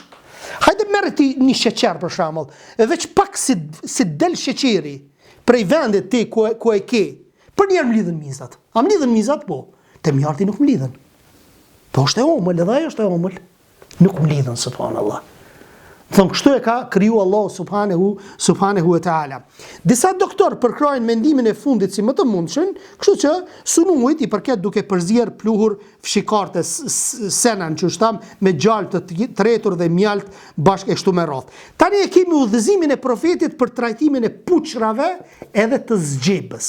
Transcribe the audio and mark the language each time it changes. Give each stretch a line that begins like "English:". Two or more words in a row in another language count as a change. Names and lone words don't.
Albanian: Hajde merr ti një sheqer për shembull, e veç pak si del sheqeri prej vendit ti ku e ke. Për njerë mlidhen mizat. A mlidhen mizat? Po. Te mjalti nuk mlidhen. Po është e omël, edhe ajo është e omël. Nuk mlidhen, subhanallah. Thonë, kështu e ka kriju
Arabic: الله سبحانه وتعالى.
Albanian: Disa doktor përkrajnë mendimin e fundit si më të mundshëm, kështu që sunuit i përket duke përzier pluhur fshikarte senan që shtam me gjallë të tretur dhe mjalt bashkë e kështu me radhë. Tani e kemi udhëzimin e profetit për trajtimin e puçrave edhe të zgjebës.